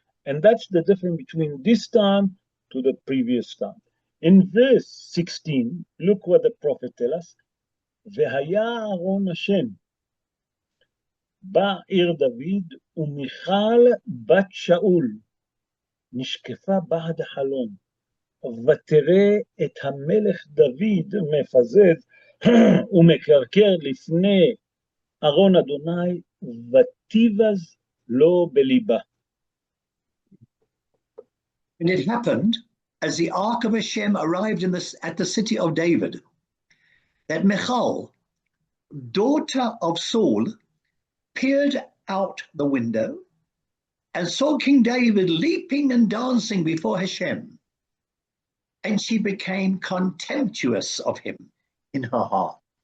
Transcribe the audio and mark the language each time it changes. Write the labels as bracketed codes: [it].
[en] And that's the difference between this time to the previous time. In verse 16, look what the prophet tells us. [he] והיה אהרון השם בעיר דוד ומיכל בת שאול נשקפה בעד החלון ותראה את המלך דוד מפזז ומקרקר לפני ארון אדוני ותיבז לו בליבה. [en] And it happened, as the ark of Hashem arrived at the city of David, that Michal, daughter of Saul, peered out the window and saw King David leaping and dancing before Hashem, and she became contemptuous of him in her heart.